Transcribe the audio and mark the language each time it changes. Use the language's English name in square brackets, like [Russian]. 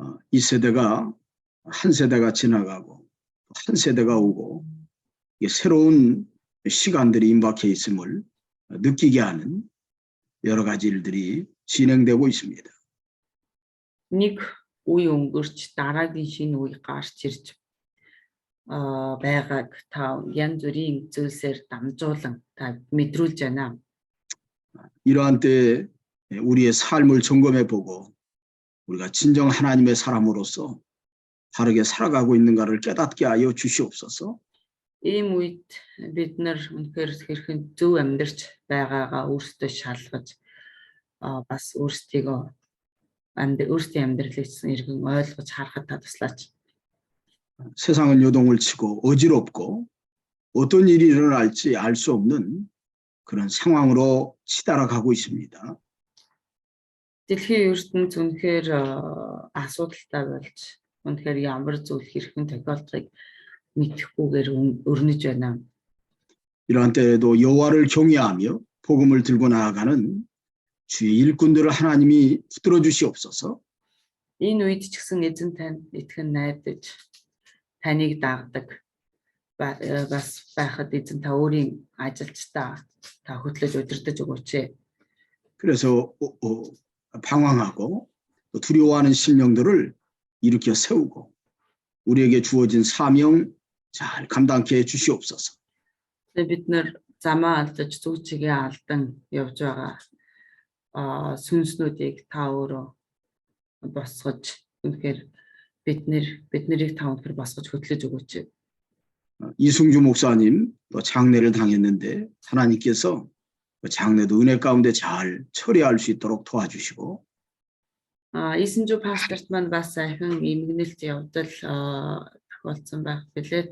[Korean] 이 세대가 한 세대가 지나가고 한 세대가 오고 새로운 시간들이 임박해 있음을 느끼게 하는 여러 가지 일들이 진행되고 있습니다. [Mongolian] Нэг үе өнгөрч дараагийн шинэ үе гарч ирж байгааг та янз бүрийн зүйлсээр дамжуулан та мэдрүүлж байна. [Korean] 이러한 때에 우리의 삶을 점검해보고 우리가 진정 하나님의 사람으로서 바르게 살아가고 있는가를 깨닫게 하여 주시옵소서. [Mongolian] Ийм үед бид нар үнэхээр хэрхэн зөв амьдарч байгаагаа өөрсдөө шалгаж бас өөрсдийн амьдралыг иргэн ойлгож харахад та туслаач. [Korean] 세상은 요동을 치고 어지럽고 어떤 일이 일어날지 알 수 없는 그런 상황으로 치달아가고 있습니다. [Mongolian] Дэлхийн ертөнц үнэхээр асуудалтай болж үнэхээр ямар зүйл хэрхэн тохиолдохыг мэдэхгүйгээр өрнөж байна. [Korean] 이러한 때에도 여호와를 경외하며 복음을 들고 나아가는 주의 일꾼들을 하나님이 붙들어 주시옵소서. [Mongolian] Энэ үед ч гэсэн эзэн танд итгэн найдаж таныг дагдаг бас байхад эзэн та өөрийн ажилчдаа та хөтлөж удирдах өгөөч. [Korean] 그래서 방황하고 두려워하는 심령들을 일으켜 세우고 우리에게 주어진 사명 잘 감당케 해 주시옵소서. [Mongolian] Бид нар замаа алдаж зүг чигээ алдан явж байгаа сүнснүүдийг та өөрөө босгож үнэхээр биднийг та өнөхөр босгож хөтлөж өгөөч. [Korean] 이승주 목사님 또 장례를 당했는데 하나님께서 그 장례도 은혜 가운데 잘 처리할 수 있도록 도와주시고 [Mongolian] 이승주 пасторт маань бас ахин эмгэнэлт явдал тохиолдсон байх билээ.